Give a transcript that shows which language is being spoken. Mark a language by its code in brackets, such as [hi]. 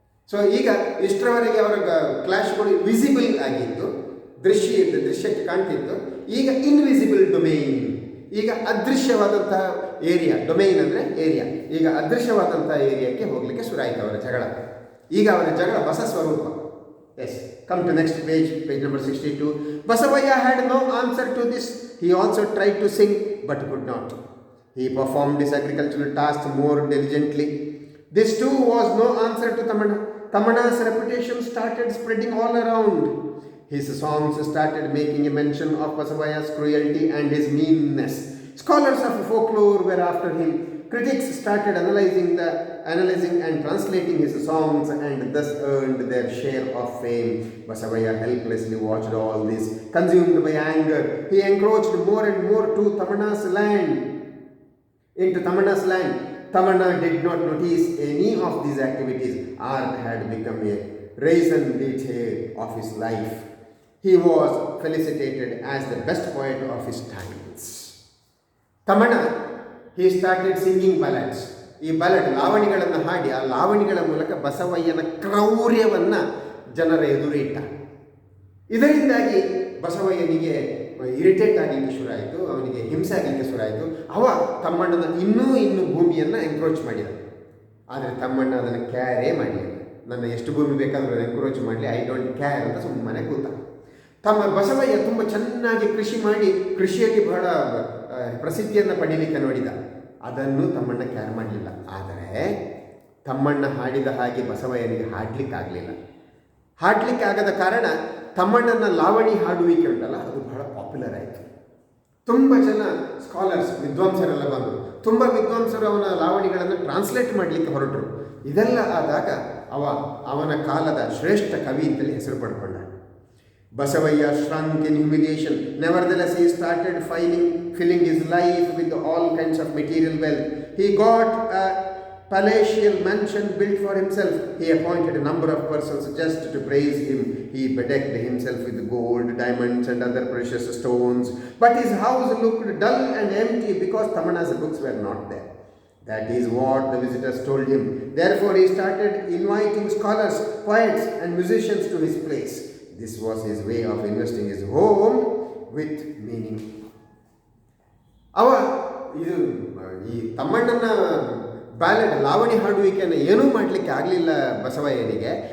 [kn] So ಈಗ ಇಷ್ಟರವರೆಗೆ ಅವರ ಕ್ಲಾಶ್ಗಳು visible ಆಗಿತ್ತು, ದೃಶ್ಯಕ್ಕೆ ಕಾಣ್ತಿತ್ತು. ಈಗ ಇನ್ವಿಸಿಬಲ್ ಡೊಮೈನ್, ಈಗ ಅದೃಶ್ಯವಾದಂತಹ ಏರಿಯಾ, ಡೊಮೈನ್ ಅಂದರೆ ಏರಿಯಾ, ಈಗ ಅದೃಶ್ಯವಾದಂತಹ ಏರಿಯಾಕ್ಕೆ ಹೋಗಲಿಕ್ಕೆ ಶುರುವಾಯಿತು ಅವರ ಜಗಳ. ಈಗ ಅವರ ಜಗಳ ಹೊಸ ಸ್ವರೂಪ. [en] Yes, come to next page number 62. Basavaya had no answer to this. He also tried to sing but could not. He performed his agricultural task more diligently. This too was no answer to Tamana. Tamana's reputation started spreading all around. His songs started making a mention of Basavaya's cruelty and his meanness. Scholars of folklore were after him. Critics started analyzing and translating his songs and thus earned their share of fame. Basavaya helplessly watched all this. Consumed by anger, he encroached more and more into Tamana's land. Tamana did not notice any of these activities. Art had become a raison d'etre of his life. He was felicitated as the best poet of his times. Tamana, he started singing ballads. [kn] ಈ ballad ಲಾವಣಿಗಳನ್ನು ಹಾಡಿ ಆ ಲಾವಣಿಗಳ ಮೂಲಕ ಬಸವಯ್ಯನ ಕ್ರೌರ್ಯವನ್ನು ಜನರ ಎದುರಿಟ್ಟ. ಇದರಿಂದಾಗಿ ಬಸವಯ್ಯನಿಗೆ irritate ಆಗಲಿಕ್ಕೆ ಶುರುವಾಯಿತು, ಅವನಿಗೆ ಹಿಂಸೆ ಆಗಲಿಕ್ಕೆ ಶುರುವಾಯಿತು. ತಮ್ಮಣ್ಣನ ಇನ್ನೂ ಭೂಮಿಯನ್ನು ಎನ್ಕ್ರೋಚ್ ಮಾಡಿದ. ಆದರೆ ತಮ್ಮಣ್ಣ ಅದನ್ನು ಕ್ಯಾರೇ ಮಾಡಲಿಲ್ಲ. ನನ್ನ ಎಷ್ಟು ಭೂಮಿ ಬೇಕಾದರೂ ಎನ್ಕ್ರೋಚ್ ಮಾಡಲಿ, [en] I don't care [kn] ಅಂತ ಸುಮ್ಮನೆ ಕೂತ. ಬಸವಯ್ಯ ತುಂಬ ಚೆನ್ನಾಗಿ ಕೃಷಿ ಮಾಡಿ ಕೃಷಿಯಲ್ಲಿ ಬಹಳ ಪ್ರಸಿದ್ಧಿಯನ್ನು ಪಡೀಲಿಕ್ಕೆ ನೋಡಿದ. ಅದನ್ನು ತಮ್ಮಣ್ಣ ಕ್ಯಾರ್ ಮಾಡಲಿಲ್ಲ. ಆದರೆ ತಮ್ಮಣ್ಣ ಹಾಡಿದ ಹಾಗೆ ಬಸವಯ್ಯನಿಗೆ ಹಾಡಲಿಕ್ಕಾಗಲಿಲ್ಲ. ಹಾಡಲಿಕ್ಕಾಗದ ಕಾರಣ ತಮ್ಮಣ್ಣನ ಲಾವಣಿ ಹಾಡುವಿಕೆ ಉಂಟಲ್ಲ, ಅದು ಬಹಳ ಪಾಪ್ಯುಲರ್ ಆಯಿತು. ತುಂಬ ಜನ ಸ್ಕಾಲರ್ಸ್, ವಿದ್ವಾಂಸರೆಲ್ಲ ಬಂದರು. ತುಂಬ ವಿದ್ವಾಂಸರು ಅವನ ಲಾವಣಿಗಳನ್ನು ಟ್ರಾನ್ಸ್ಲೇಟ್ ಮಾಡಲಿಕ್ಕೆ ಹೊರಟರು. ಇದೆಲ್ಲ ಆದಾಗ ಅವನ ಕಾಲದ ಶ್ರೇಷ್ಠ ಕವಿ ಅಂತಲೇ ಹೆಸರು ಪಡ್ಕೊಂಡ. [en] Basavaya shrunk in humiliation. Nevertheless, he started filling his life with all kinds of material wealth. He got a palatial mansion built for himself. He appointed a number of persons just to praise him. He bedecked himself with gold, diamonds and other precious stones. But his house looked dull and empty because Tamana's books were not there. That is what the visitors told him. Therefore, he started inviting scholars, poets and musicians to his place. this was his way of investing his home with meaning. [kn] ಅವ ಇದು ಈ ತಮ್ಮಣ್ಣನ ballad ಲಾವಣಿ ಹಾಡುವಿಕೆಯನ್ನು ಏನೂ ಮಾಡಲಿಕ್ಕೆ ಆಗಲಿಲ್ಲ ಬಸವಯ್ಯನಿಗೆ.